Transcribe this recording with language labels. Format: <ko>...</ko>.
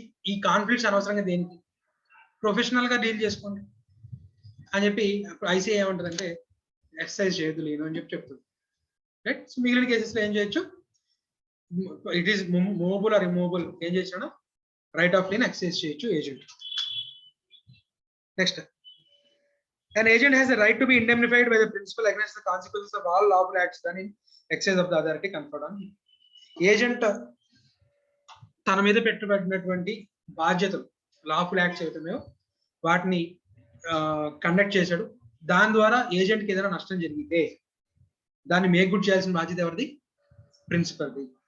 <te>ఈ కాన్ఫ్లిక్ట్స్ అనవసరంగా దేనికి? ప్రొఫెషనల్ గా డీల్ చేసుకోండి అని చెప్పి ఐసీఐ ఏమంటుందంటే ఎక్సర్సైజ్ చేయొద్దు లేదు అని చెప్పి చెప్తుంది. రైట్? సో మిగిలిన కేసెస్ లో ఏం చేయొచ్చు? It is movable are removable ఏం చేయొచ్చు? రైట్ ఆఫ్ లీన్ ఎక్సర్సైజ్ చేయొచ్చు agent.</te> <en>Next, an agent has a right to be indemnified by the principal against the consequences of all lawful acts done in excess of the authority conferred on him.</en> <te>Agent తన మీద పెట్టబడినటువంటి బాధ్యతలు lawful acts ఏవైతున్నాయో వాటిని conduct చేశాడు, దాని ద్వారా ఏజెంట్కి ఏదైనా నష్టం జరిగితే దాన్ని మేక్ గుడ్ చేయాల్సిన బాధ్యత ఎవరిది? ప్రిన్సిపల్ది.</te>